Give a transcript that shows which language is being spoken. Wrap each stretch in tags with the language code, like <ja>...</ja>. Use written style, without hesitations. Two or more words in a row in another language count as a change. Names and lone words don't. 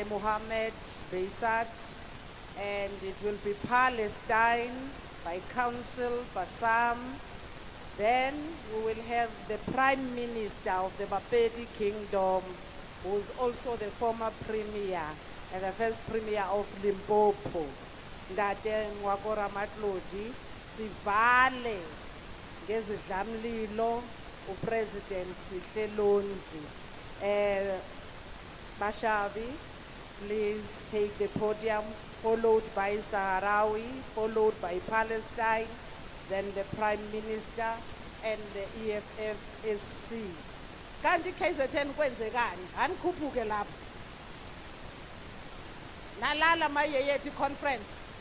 <en>Mohammed Beisat, and it will be Palestine by Council Bassam. Then we will have the Prime Minister of the Bapedi Kingdom, who is also the former Premier and the first Premier of Limpopo, Ndate Ngwakora Matlodi.</en> <zu>Sivale ngezidlamlilo uPresident Sihle Lonzi. Bashabi,</zu> <en>please take the podium, followed by Sahrawi, followed by Palestine, then the Prime Minister and the EFF-SC.</en> <zu>Kanti KZN kwenzekani? Anikhuphuke lapho. Nalala mayeyethi conference.</zu>